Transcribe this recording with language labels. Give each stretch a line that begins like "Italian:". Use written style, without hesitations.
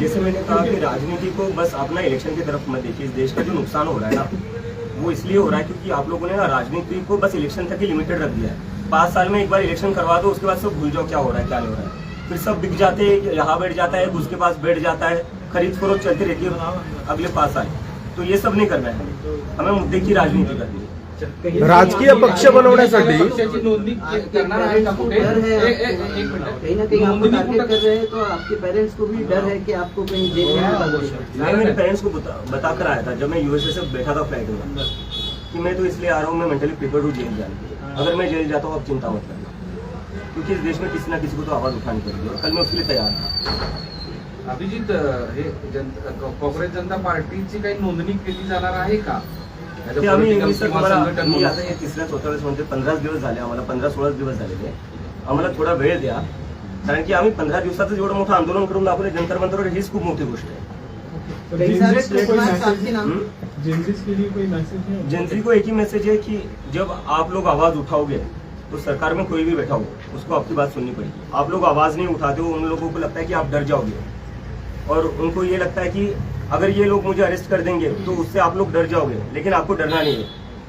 Hindi: जैसे मैंने कहा कि राजनीति को बस अपना इलेक्शन की तरफ मत देखिए. इस देश का जो नुकसान हो रहा है ना, वो इसलिए हो रहा है क्योंकि आप लोगों ने ना राजनीति को बस इलेक्शन तक ही लिमिटेड रख दिया है. 5 साल में एक बार इलेक्शन करवा दो, उसके बाद सब भूल जाओ क्या हो रहा है क्या नहीं हो रहा है. फिर सब बिक जाते हैं, यहाँ बैठ जाता है, उसके पास बैठ जाता है, खरीद फरोख्त चलती रहती है अगले 5 साल. तो ये सब नहीं करना है, हमें मुद्दे की राजनीति करनी है.
Marathi: राजकीय पक्ष बनवण्यासाठी पक्षाची नोंदनी करणार आहे का कुठे?
Hindi: कहीं ना कहीं आपको टारगेट कर रहे हैं, तो आपके पेरेंट्स को भी डर है कि आपको कहीं जेल में डाल दें. मैं मेरे पेरेंट्स को बताकर आया था जब मैं यूएसए से बैठा था फ्लाइट में कि मैं तो इसलिए आ रहा हूँ, मैं मेंटली प्रिपेयर्ड हूँ जेल जाने के लिए. अगर मैं जेल जाता हूँ आप चिंता मत करना, क्योंकि इस देश में किसी ना किसी को तो आवाज उठानी पड़ेगी और कल मैं उसके लिए तैयार था.
Marathi: अभिजित, हे काँग्रेस जनता पार्टीची काही नोंदणी केली जाणार आहे का? ते आम्ही मी आता हे 3-4 वेळेस म्हणते 15 दिवस झाले आम्हाला, 15-16 दिवस झालेले. आम्हाला थोडा वेळ द्या. कारण की आम्ही 15 दिवसाचं जेवढं मोठं आंदोलन करून दाखवलं जंतर मंतरवर, हीच खूप मोठी गोष्ट आहे.
Hindi: तो कई सारे ट्रेडमार्क्स आपके नाम जेनजिस के लिए कोई मैसेज नहीं? जनता को एक ही मैसेज है कि जब आप लोग आवाज उठाओगे तो सरकार में कोई भी बैठा हो उसको आपकी बात सुननी पड़ेगी. आप लोग आवाज नहीं उठाते हो, उन लोगों को लगता है कि आप डर जाओगे, और उनको ये लगता है कि अगर ये लोग मुझे अरेस्ट कर देंगे तो उससे आप लोग डर जाओगे, लेकिन आपको डरना नहीं है.